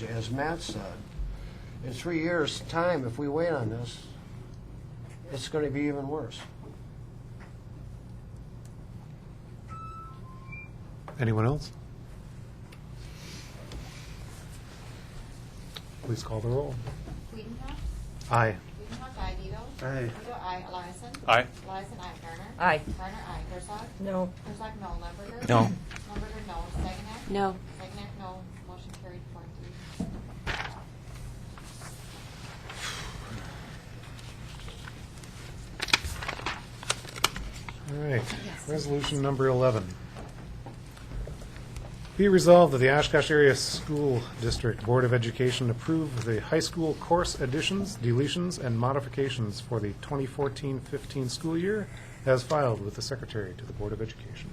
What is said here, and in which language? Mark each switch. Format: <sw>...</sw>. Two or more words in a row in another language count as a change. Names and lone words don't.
<en>As Matt said, in 3 years' time, if we wait on this, it's going to be even worse. Anyone else? Please call the roll. Wiedenhoff? Aye. Wiedenhoff, aye. Vito? Aye. Vito, aye. Eliason? Aye. Eliason, aye. Garner? Aye. Garner, aye. Herzog? No. Herzog, no. Lemberger? No. Lemberger, no. Saginac? No. Saginac, no. Motion carried 4-3. All right, resolution number 11. Be resolved that the Oshkosh Area School District Board of Education approve the high school course additions, deletions, and modifications for the 2014-15 school year as filed with the Secretary to the Board of Education.</en>